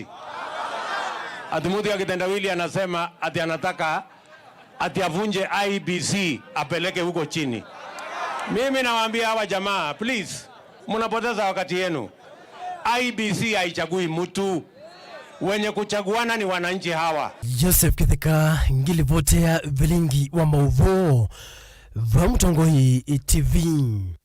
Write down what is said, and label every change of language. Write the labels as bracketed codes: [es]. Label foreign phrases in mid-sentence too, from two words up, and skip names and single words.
[sw] Ati mtu ya kitendawili anasema ati anataka ati avunje IBC apeleke huko chini. Mimi nawaambia hawa jamaa, please, mnapoteza wakati yenu. IBC haichagui mtu. Wenye kuchaguana ni wananchi hawa. [kam] Joseph Kitheka ngilivotea vilingi wa mauvo va Utongoew'e TV.